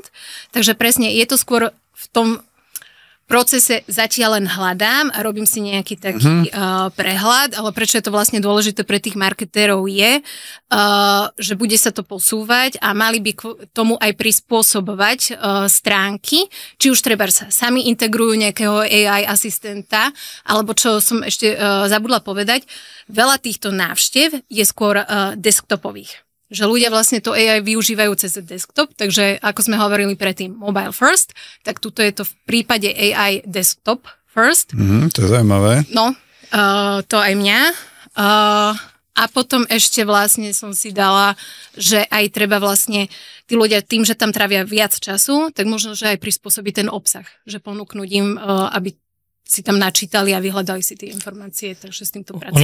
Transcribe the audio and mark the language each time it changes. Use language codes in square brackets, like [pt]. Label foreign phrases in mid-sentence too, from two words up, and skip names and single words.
[sk] Takže presne je to skôr v tom procese zatiaľ len hľadám a robím si nejaký taký prehľad, ale prečo je to vlastne dôležité pre tých marketérov je, že bude sa to posúvať a mali by k tomu aj prispôsobovať stránky, či už treba sa sami integrujú nejakého AI asistenta, alebo čo som ešte zabudla povedať, veľa týchto návštev je skôr desktopových. Že ľudia vlastne to AI využívajú cez desktop, takže ako sme hovorili predtým [en] mobile first, [sk] tak tuto je to v prípade AI [en] desktop first. [sk] To je zaujímavé. No, to aj mňa. A potom ešte vlastne som si dala, že aj treba vlastne tí ľudia tým, že tam trávia viac času, tak možno, že aj prispôsobiť ten obsah, že ponúknuť im, aby si tam načítali a vyhľadali si tie informácie, takže s týmto pracujem.